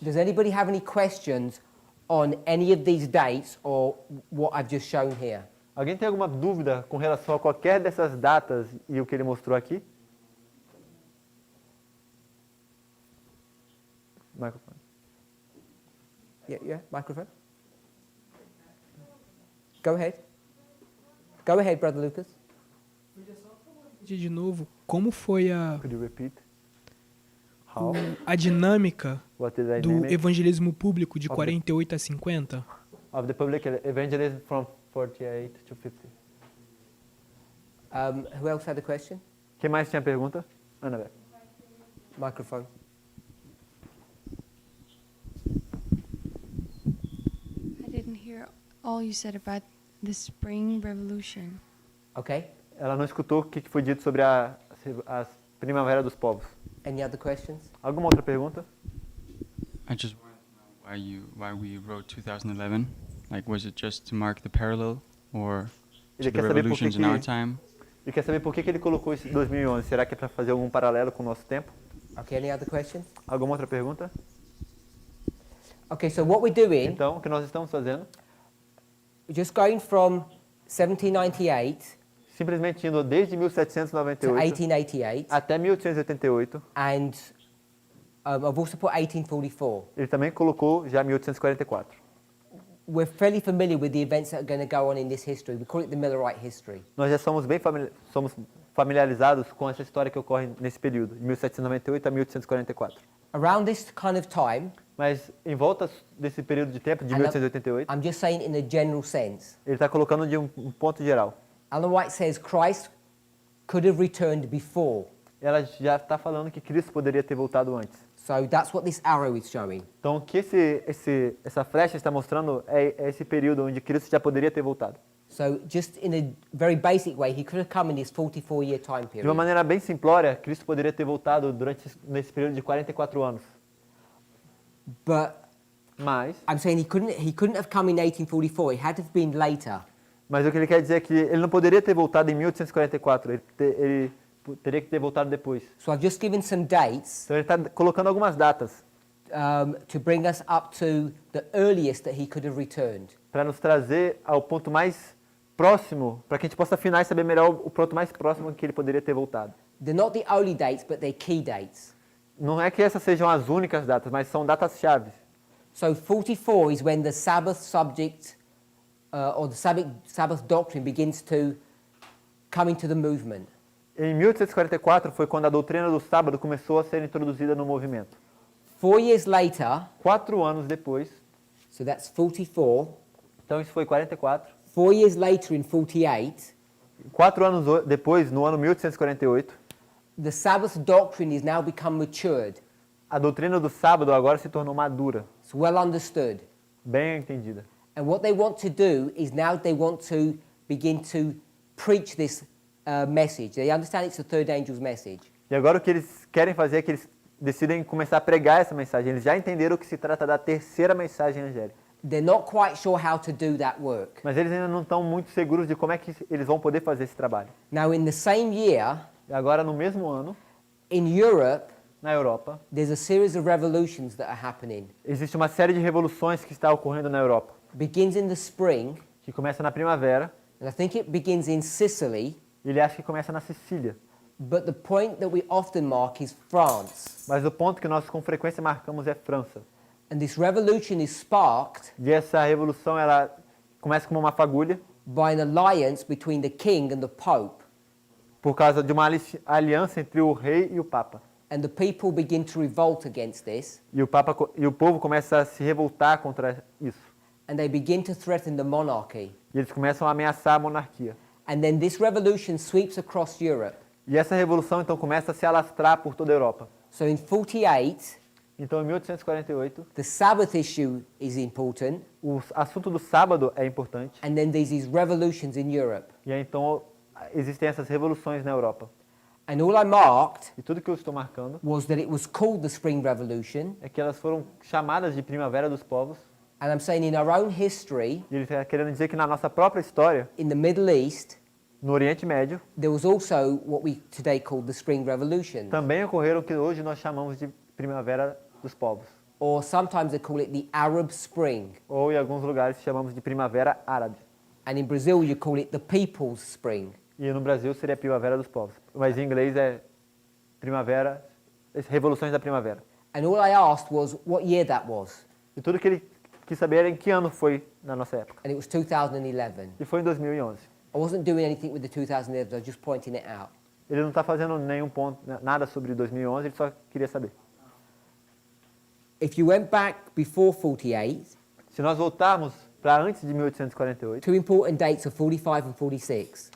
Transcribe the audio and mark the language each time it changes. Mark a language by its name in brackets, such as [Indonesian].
[English] Does anybody have any questions on any of these dates or what I've just shown here? [Portuguese] Alguém tem alguma dúvida com relação a qualquer dessas datas e o que ele mostrou aqui? [English] Microphone. Yeah, microphone. Go ahead. Go ahead, Brother Lucas. [Portuguese] De novo, como foi [English] Could you repeat? How? [Portuguese] a dinâmica [English] What is the [Portuguese] do [English] dynamic [Portuguese] evangelismo público de [English] Ok. [Portuguese] 48 a 50? [English] of the public evangelism from 48 to 50? Who else had a question? [Portuguese] Quem mais tinha pergunta? Ana, [English] Microphone. I didn't hear all you said about the Spring Revolution. Okay. [Portuguese] ela não escutou o que foi dito sobre a Primavera dos Povos. [English] Any other questions? [Portuguese] Alguma outra pergunta? [English] I just wanted to know why we wrote 2011. Like, was it just to mark the parallel, or [Portuguese] Ele quer saber por que [English] revolutions in our [Portuguese] que [English] time? [Portuguese] ele quer saber por que ele colocou esse 2011. Será que é para fazer algum paralelo com o nosso tempo? [English] Okay, any other questions? [Portuguese] Alguma outra pergunta? [English] Okay, so what we're doing, [Portuguese] Então, o que nós estamos fazendo? [English] we're just going from 1798 [Portuguese] Simplesmente indo desde [English] to 1798 1888, [Portuguese] até 1888. [English] and I've also put 1844. [Portuguese] Ele também colocou já 1844. [English] We're fairly familiar with the events that are going to go on in this history. We call it the Millerite history. [Portuguese] Nós já somos bem familiarizados com essa história que ocorre nesse período, de 1798 a 1844. [English] Around this kind of time, [Portuguese] Mas em volta desse período de tempo, de [English] And 1888, I'm just saying in a general sense, [Portuguese] ele está colocando de um ponto geral. [English] Ellen White says Christ could have returned before. [Portuguese] Ela já está falando que Cristo poderia ter voltado antes. [English] So that's what this arrow is showing. [Portuguese] Então, o que essa flecha está mostrando é esse período onde Cristo já poderia ter voltado. [English] So just in a very basic way, he could have come in this 44-year time [Portuguese] De uma [English] period. [Portuguese] maneira bem simplória, Cristo poderia ter voltado nesse período de 44 anos. [English] But [Portuguese] Mas [English] I'm saying he couldn't have come in 1844. It had to have been later. [Portuguese] o que ele quer dizer é que ele não poderia ter voltado em 1844, ele teria que ter voltado depois. [English] So I've just given some dates [Portuguese] Então ele está colocando algumas datas [English] to bring us up to the earliest that he could have returned. [Portuguese] para nos trazer ao ponto mais próximo, para que a gente possa afinar e saber melhor o ponto mais próximo que ele poderia ter voltado. [English] They're not the only dates, but they're key dates. [Portuguese] Não é que essas sejam as únicas datas, mas são datas-chave. [English] So 44 is when the Sabbath subject or the Sabbath doctrine begins to come into the movement. [Portuguese] Em 1844 foi quando a doutrina do sábado começou a ser introduzida no movimento. [English] 4 years later, [Portuguese] 4 anos depois, [English] so that's 44. [Portuguese] então isso foi 44. [English] 4 years later in 48, [Portuguese] 4 anos depois, no ano 1848, [English] the Sabbath doctrine is now become matured. [Portuguese] a doutrina do sábado agora se tornou madura, [English] It's well understood. [Portuguese] bem entendida. [English] And what they want to do is now they want to begin to preach this message. They understand it's the third angel's message. [Portuguese] E agora o que eles querem fazer é que eles decidem começar a pregar essa mensagem. Eles já entenderam que se trata da terceira mensagem angélica. [English] They're not quite sure how to do that work. [Portuguese] Mas eles ainda não estão muito seguros de como é que eles vão poder fazer esse trabalho. [English] Now, in the same year, [Portuguese] E agora, no mesmo ano, [English] in Europe, [Portuguese] na Europa, [English] there's a series of revolutions that are happening. [Portuguese] existe uma série de revoluções que está ocorrendo na Europa, [English] Begins in the spring, [Portuguese] que começa na primavera, [English] and I think it begins in Sicily, [Portuguese] e ele acha que começa na Sicília. [English] But the point that we often mark is France. [Portuguese] Mas o ponto que nós com frequência marcamos é França. [English] And this revolution is sparked [Portuguese] E essa revolução ela começa como uma fagulha [English] by an alliance between the king and the pope. [Portuguese] por causa de uma aliança entre o rei e o papa. [English] And the people begin to revolt against this. [Portuguese] E o povo começa a se revoltar contra isso. [English] And they begin to threaten the monarchy. [Portuguese] E eles começam a ameaçar a monarquia. [English] And then this revolution sweeps across Europe. [Portuguese] E essa revolução então começa a se alastrar por toda a Europa. [English] So in 48, [Portuguese] Então em 1848, [English] the Sabbath issue is important. [Portuguese] o assunto do sábado é importante. [English] And then there's these revolutions in Europe. [Portuguese] E aí, então existem essas revoluções na Europa. [English] And all I marked [Portuguese] E tudo que eu estou marcando [English] was that it was called the Spring Revolution. [Portuguese] é que elas foram chamadas de Primavera dos Povos. [English] And I'm saying in our own history, [Portuguese] E ele está querendo dizer que na nossa própria história, [English] in the Middle East, [Portuguese] no Oriente Médio, [English] there was also what we today call the Spring Revolution. [Portuguese] também ocorreram o que hoje nós chamamos de Primavera dos Povos. [English] Or sometimes they call it the Arab Spring. [Portuguese] Ou em alguns lugares chamamos de Primavera Árabe. [English] And in Brazil, you call it the People's Spring. [Portuguese] E no Brasil seria Primavera dos Povos. Mas em inglês é Primavera, Revoluções da Primavera. [English] And all I asked was what year that was. [Portuguese] E tudo que ele quis saber era em que ano foi na nossa época. [English] And it was 2011. [Portuguese] E foi em 2011. [English] I wasn't doing anything with the 2011, I was just pointing it out. [Portuguese] Ele não está fazendo nenhum ponto, nada sobre 2011, ele só queria saber. [English] If you went back before 48, [Portuguese] Se nós voltarmos para antes de 1848, [English] two important dates are 45 and 46.